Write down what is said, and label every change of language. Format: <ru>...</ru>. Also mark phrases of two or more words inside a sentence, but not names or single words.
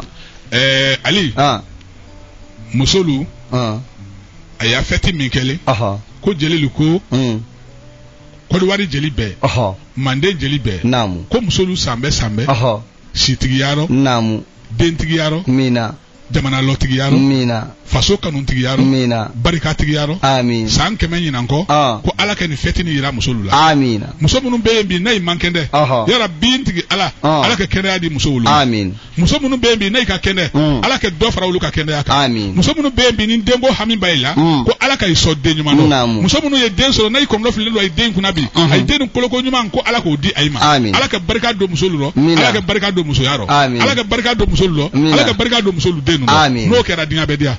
<bm>Ali musolu a y'a fɛti min kɛlen ko jelilu ko Côte d'Ivoire jeli bɛɛ Mande jeli bɛɛ ko musolu san bɛɛ sitigiyarɔ dentigiyarɔ jamana lotigi yaro amina faso kanuntigi yaro amina barikatigi yaro amin san kɛmɛ ɲinan kɔ ko ala ka nin fɛtini yira musolu la amina muso minnu bɛ yen bi n'a yi man kɛnɛ yara bintigi ala ka kɛnɛya di muso olu amin muso minnu bɛ yen bi n'a yi ka kɛnɛ ala ka dɔ fara olu ka kɛnɛya kan amin muso minnu bɛ yen bi ni denko hami b'a la ko ala ka i sɔn den ɲuman dɔ muso minnu ye den sɔrɔ n'a yi kɔnɔdɔ fililen don a ye den kunna bi a ye den koloko ɲuman ko ala k'o di a ma ala ka barika don muso olu rɔ ala ka barika don musoya rɔ ala ka barika don muso olu rɔ ala ka barika don muso olu den ninnu n'o kɛra diɲɛ bɛɛ diya</bm>